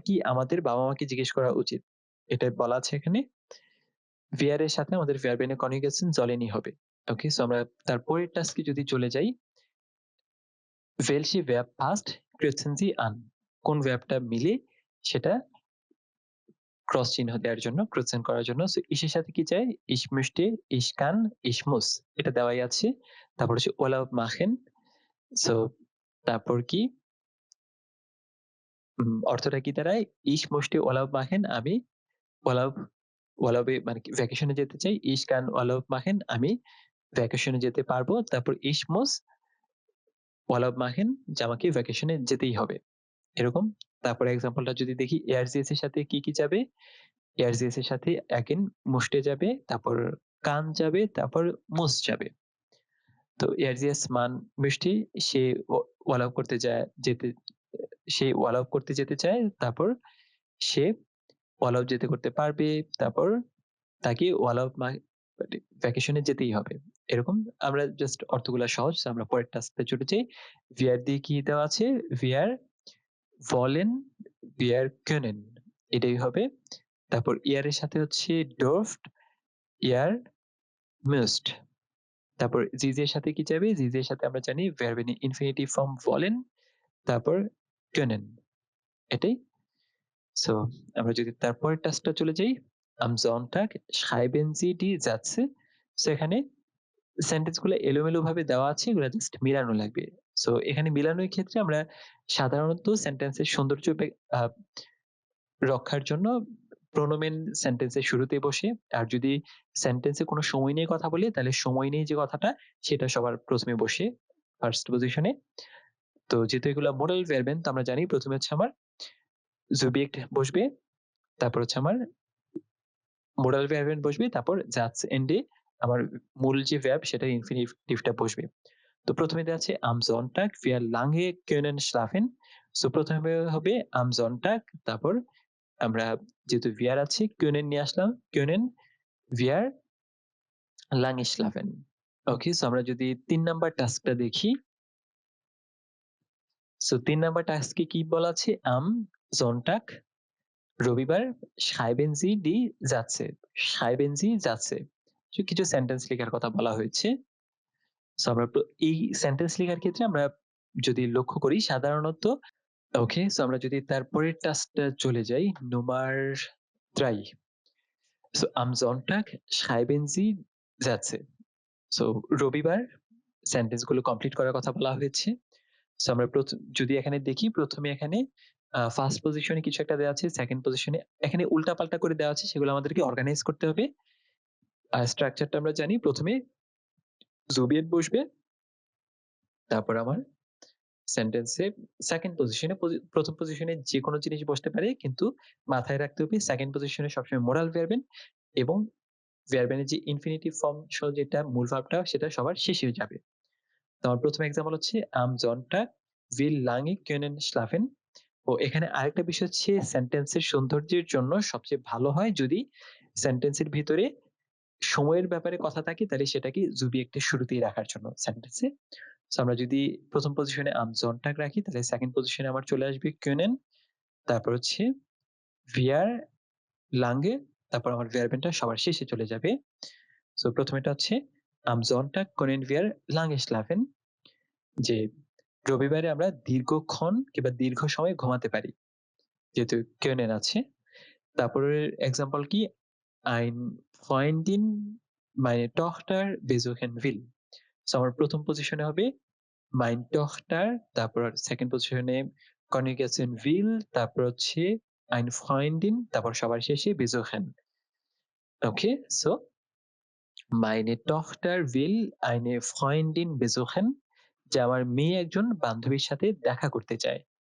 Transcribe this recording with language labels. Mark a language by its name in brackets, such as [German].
[Bangla] আমাদের বাবা মাকে জিজ্ঞেস করা উচিত, এটা বলা আছে এখানে। wir এর সাথে আমাদের verb এর কনজুগেশন জলেনি হবে। ওকে, সো আমরা তারপরের টাস্কে যদি চলে যাই, [German] welche Verb passt kürzen Sie an, [Bangla] কোন ভার্বটা মিলে সেটা ক্রস চিহ্ন দেওয়ার জন্য, ক্রসেন করার জন্য। সো ইসের সাথে কি চাই? [German] ich möchte, ich kann, ich muss, [Bangla] এটা দেওয়াই আছে। তারপর হচ্ছে Urlaub machen, সো তারপর কি অর্থটা কি দাঁড়ায়? [German] ich möchte Urlaub machen, [Bangla] আমি Urlaub Urlaub-এ মানে কি ভ্যাকেশনে যেতে চাই। [German] ich kann Urlaub machen, [Bangla] আমি ভ্যাকেশনে যেতে পারবো। তারপর [German] ich muss Urlaub machen, [Bangla] যে আমাকে ভ্যাকেশনে যেতেই হবে। এরকম। তারপরে এক্সাম্পলটা যদি দেখি ARGS এর সাথে কি, কি যাবে? ARGS এর সাথে again musste যাবে, তারপর kann যাবে, তারপর muss যাবে। তো ARGS মান মিষ্টি, সে Urlaub করতে সে Urlaub করতে যেতে চায়, তারপর সে Urlaub যেতে করতে পারবে, তারপর তাকে Urlaub মানে ভ্যাকেশনে যেতেই হবে। এরকম আমরা জাস্ট অর্থগুলা সহজ। আমরা পরের টাস্কে চলে যাই। wir দিয়ে কি দেওয়া আছে? [German] wir wollen, wir können, [Bangla] এটাই হবে। তারপর ear এর সাথে হচ্ছে [German] dürft, ihr müsst। [Bangla] তারপর জিজ এর সাথে কি যাবে? জিজ এর সাথে আমরা জানি [English] verb in infinitive form [Bangla] wollen, তারপর können, এটাই। সো আমরা যদি তারপরের টাস্কটা চলে যাই, [German] am Sonntag schreiben Sie die Sätze। [Bangla] So এখানে সেন্টেন্স গুলো এলোমেলো ভাবে দেওয়া আছে, এগুলো জাস্ট মিলানো লাগবে। সো এখানে মিলানোর ক্ষেত্রে আমরা সাধারণত সেন্টেন্সের সৌন্দর্য রক্ষার জন্য প্রোনোমেন সেন্টেন্সের শুরুতে বসে, আর যদি সেন্টেন্সে কোনো সময় নিয়ে কথা বলি তাহলে সময় নিয়ে যে কথাটা সেটা সবার প্রথমে বসে ফার্স্ট পজিশনে। তো যেহেতু এগুলো মোডাল ভার্বেন, তো আমরা জানি প্রথমে হচ্ছে আমার সুবজেক্ট বসবে, তারপর হচ্ছে আমার মোডাল ভার্বেন বসবে, তারপর জাস্ট এন্ডে আমার মূল যে ভার্ব সেটা ইনফিনিটিভটা বসবে। তো প্রথমে দেওয়া আছে [German] am Sonntag wir lange können schlafen। [Bangla] So প্রথমে হবে am Sonntag, তারপর আমরা যেহেতু wir আছে können নিয়ে আসলাম, [German] können wir lange schlafen। [Bangla] ওকে, সো আমরা যদি ৩ নাম্বার টাস্কটা দেখি, সো ৩ নাম্বার টাস্কে কি বলা আছে? am Sonntag রবিবার [German] schreiben Sie die Sätze, schreiben Sie Sätze, [Bangla] কিছু সেন্টেন্স লেখার কথা বলা হয়েছে। সো আমরা এই সেন্টেন্স লেখার ক্ষেত্রে আমরা যদি লক্ষ্য করি সাধারণত, ওকে, সো আমরা যদি তারপরের টাস্কটা চলে যাই, Nummer 3। So [German] am Sonntag schreiben Sie Sätze। [Bangla] So রবিবার সেন্টেন্স গুলো কমপ্লিট করার কথা বলা হয়েছে। সো আমরা যদি এখানে দেখি, প্রথমে এখানে ফার্স্ট পজিশনে কিছু একটা দেওয়া আছে, সেকেন্ড পজিশনে এখানে উল্টাপাল্টা করে দেওয়া আছে, সেগুলো আমাদেরকে অর্গানাইজ করতে হবে। আর স্ট্রাকচারটা আমরা জানি, প্রথমে জুবিয়েট বসবে, তারপর আমার সেন্টেন্সে সেকেন্ড পজিশনে, প্রথম পজিশনে যে কোনো জিনিস বসতে পারে, কিন্তু মাথায় রাখতে হবে সেকেন্ড পজিশনে সবসময় মোরাল ভার্বেন, এবং ভার্বেনের যে ইনফিনিটিভ ফর্ম সহ যেটা মূল ভার্বটা সেটা সবার শেষে যাবে। তো আমার প্রথম এক্সাম্পল হচ্ছে [German] am Sonntag will lange können schlafen। [Bangla] ও এখানে আরেকটা বিষয় হচ্ছে, সেন্টেন্সের সৌন্দর্যের জন্য সবচেয়ে ভালো হয় যদি সেন্টেন্সের ভিতরে সময়ের ব্যাপারে কথা থাকে, তাহলে সেটাকে জুবিয়েক্টের শুরুতেই রাখার জন্য সেন্টেন্সে। সো আমরা যদি প্রথম পজিশনে am Sonntag রাখি, তাহলে সেকেন্ড পজিশনে আমার চলে আসবে können, তারপর হচ্ছে [German] wir lange, [Bangla] তারপর আমার ভার্বেনটা সবার শেষে চলে যাবে। সো প্রথমেটা হচ্ছে [German] am Sonntag können wir lange schlafen, [Bangla] যে রবিবারে আমরা দীর্ঘক্ষণ কিংবা দীর্ঘ সময় ঘুমাতে পারি। যেহেতু können আছে। তারপরের এক্সাম্পল কি? [German] Ein Freundin meine Tochter besuchen will. [Bangla] So আমার ১ম পজিশনে হবে [German] meine Tochter, [Bangla] তারপর 2nd পজিশনে Conjugation will, তারপর হচ্ছে [German] eine Freundin, [Bangla] তারপর সবার শেষে besuchen. Okay? So [German] meine Tochter will eine Freundin besuchen, [Bangla] যে আমার মেয়ে একজন বান্ধবীর সাথে দেখা করতে চায়।